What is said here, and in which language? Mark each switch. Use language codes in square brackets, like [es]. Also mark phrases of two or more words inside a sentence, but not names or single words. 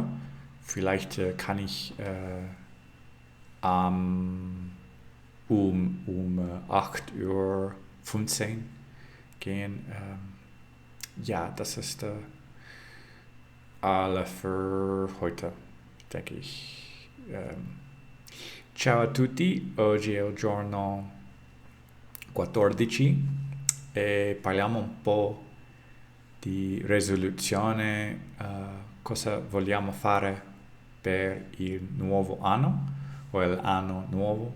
[de] Vielleicht kann ich um 8:15 Uhr gehen. Ja, das ist alle für heute, denke ich. [it] Ciao a tutti, oggi è il giorno 14 e parliamo un po' di risoluzione, cosa vogliamo fare per il nuovo anno o l'anno nuovo.